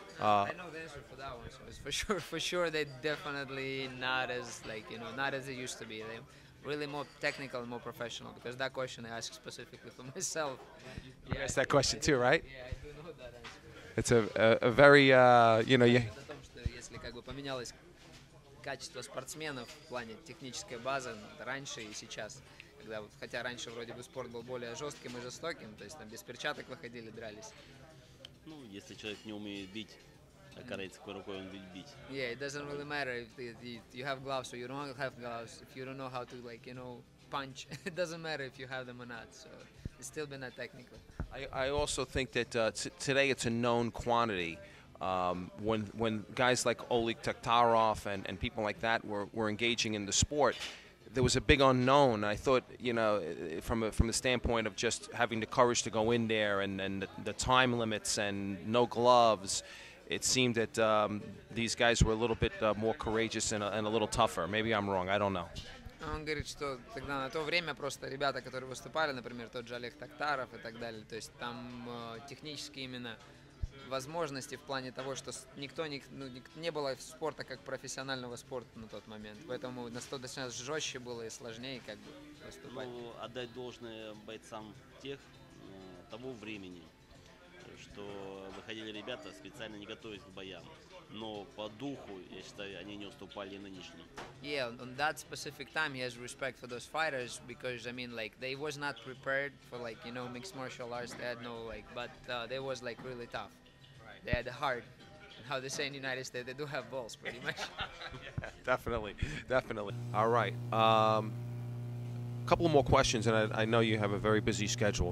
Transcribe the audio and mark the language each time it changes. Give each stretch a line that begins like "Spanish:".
English: I know the answer for that one. So it's for sure, they definitely not as not as it used to be. They really more technical and more professional. Because that question I asked specifically for myself. You asked that question too, right? Yeah, I do know that answer. It's a very
Russian: О том, что если поменялось качество спортсменов в плане технической базы раньше и сейчас, хотя раньше вроде бы спорт был более жестким и жестоким, то есть там без перчаток выходили, дрались. Ну, если человек не умеет бить, корейцы какой рукой он будет бить.
English: Yeah, it doesn't really matter if you have gloves or you don't have gloves. If you don't know how to punch, it doesn't matter if you have them or not. So it's still been that technical. I also think that today it's a known quantity. When guys like Oleg Taktarov and people like that were engaging in the sport, there was a big unknown. I thought, from the standpoint of just having the courage to go in there and the time limits and no gloves, it seemed that these guys were a little bit more courageous and a little tougher. Maybe I'm wrong. I don't know.
Russian: Он говорит, что тогда на то время просто ребята, которые выступали, например, тот же Олег Тактаров и так далее, то есть там технически именно возможности в плане того, что не было спорта как профессионального спорта на тот момент, поэтому достаточно жестче было и сложнее выступать. Ну, отдать должное бойцам того времени, что выходили ребята специально не готовясь к боям, но по духу, я считаю, они не уступали нынешним.
English: Yeah, on that specific time, he has respect for those fighters because they was not prepared for mixed martial arts. They had no but they was really tough. They had a heart How they say in the United States, they do have balls, pretty much. Yeah, definitely, definitely. All right. Couple more questions, and I know you have a very busy schedule.